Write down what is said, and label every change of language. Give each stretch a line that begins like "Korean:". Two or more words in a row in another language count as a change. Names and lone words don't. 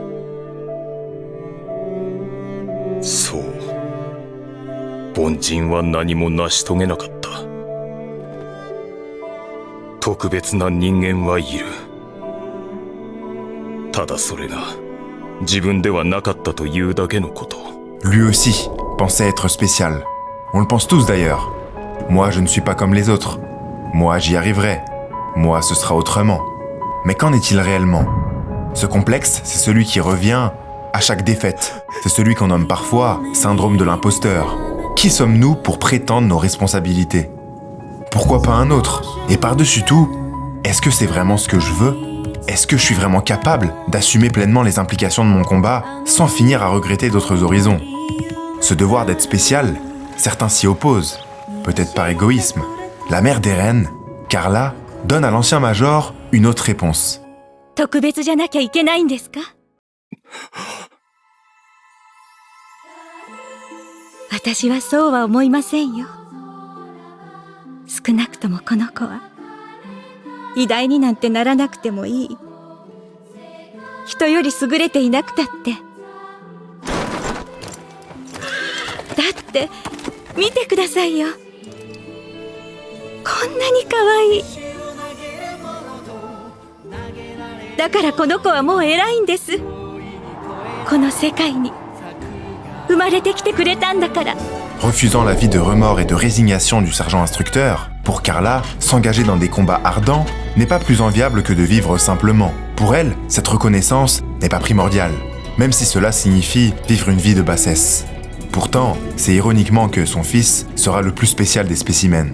Japanese: そう。凡人は何も成し遂げなかった。特別な人間はいる。ただそれが自分ではなかったというだけのこと。
French: Lui aussi pensait être spécial. On le pense tous d'ailleurs. Moi, je ne suis pas comme les autres. Moi, j'y arriverai. Moi, ce sera autrement. Mais qu'en est-il réellement? Ce complexe, c'est celui qui revient à chaque défaite. C'est celui qu'on nomme parfois syndrome de l'imposteur. Qui sommes-nous pour prétendre nos responsabilités? Pourquoi pas un autre? Et par-dessus tout, est-ce que c'est vraiment ce que je veux? Est-ce que je suis vraiment capable d'assumer pleinement les implications de mon combat sans finir à regretter d'autres horizons? Ce devoir d'être spécial, certains s'y opposent, peut-être par égoïsme. La mère d'Eren, Carla, donne à l'ancien major une autre réponse.
Japanese: 特別じゃなきゃいけないんですか？私はそうは思いませんよ。少なくともこの子は偉大になんてならなくてもいい。人より優れていなくたって。だって見てくださいよ。こんなに可愛い。だからこの子はもう偉いんです。この世界に生まれてきてくれたんだから。
French: Refusant la vie de remords et de résignation du sergent instructeur, pour Carla, s'engager dans des combats ardents n'est pas plus enviable que de vivre simplement. Pour elle, cette reconnaissance n'est pas primordiale, même si cela signifie vivre une vie de bassesse. Pourtant, c'est ironiquement que son fils sera le plus spécial des spécimens.